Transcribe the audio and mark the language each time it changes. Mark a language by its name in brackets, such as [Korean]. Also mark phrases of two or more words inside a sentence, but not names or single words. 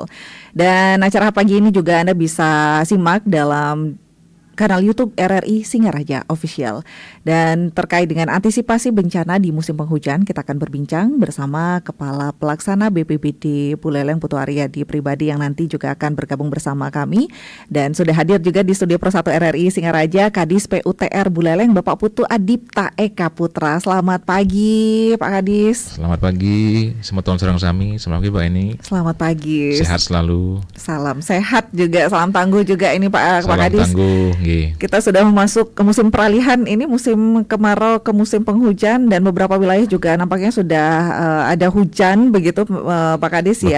[Indonesian] Dan acara pagi ini juga Anda bisa simak dalam kanal YouTube RRI Singaraja Official. Dan terkait dengan antisipasi bencana di musim penghujan, kita akan berbincang bersama Kepala Pelaksana BPBD Buleleng Putu Aryadi Pribadi yang nanti juga akan bergabung bersama kami. Dan sudah hadir juga di studio Pro 1 RRI Singaraja, Kadis PUTR Buleleng, Bapak Putu Adipta Eka Putra. Selamat pagi Pak Kadis. Selamat pagi, semua tahun serang sami. Selamat pagi Pak Eni. Selamat pagi. Sehat selalu. Salam sehat juga, salam tangguh juga ini Pak Kadis. Salam tangguh. Kita sudah masuk ke musim peralihan, ini musim kemarau ke musim penghujan dan beberapa wilayah juga nampaknya sudah ada hujan begitu Pak Kadis ya.